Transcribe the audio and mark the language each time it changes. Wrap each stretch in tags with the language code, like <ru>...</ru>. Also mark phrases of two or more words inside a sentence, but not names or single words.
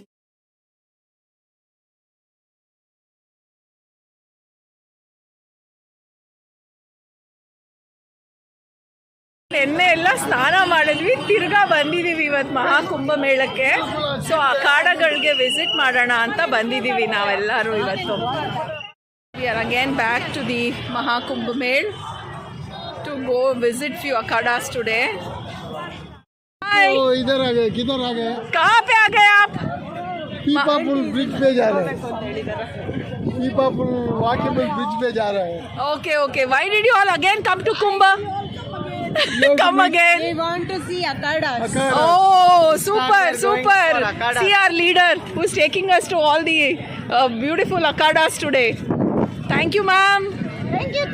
<kn>ಎಣ್ಣೆ ಎಲ್ಲ ಸ್ನಾನ ಮಾಡಿದ್ವಿ, ತಿರ್ಗಾ ಬಂದಿದ್ದೀವಿ ಇವತ್ತು ಮಹಾಕುಂಭಮೇಳಕ್ಕೆ. ಸೊ ಅಖಾಡಗಳಿಗೆ ವಿಸಿಟ್ ಮಾಡೋಣ ಅಂತ ಬಂದಿದ್ದೀವಿ ನಾವೆಲ್ಲರೂ ಇವತ್ತು.</kn> <en>We are again back to the Mahakumbh Mela to go visit few Akhadas today.</en> <hi>इधर आ गए. किधर आ गए? कहाँ पे आ गए आप? पीपा पुल ब्रिज पे जा रहे हैं. पीपा पुल वाकेबल ब्रिज पे जा रहे हैं.</hi> <en>Okay, okay. Why did you all again come to Kumbh? Come again. We want to see Akhadas. Oh, super. See our leader who's taking us to all the beautiful Akhadas today. Thank you, ma'am. Thank you.</en>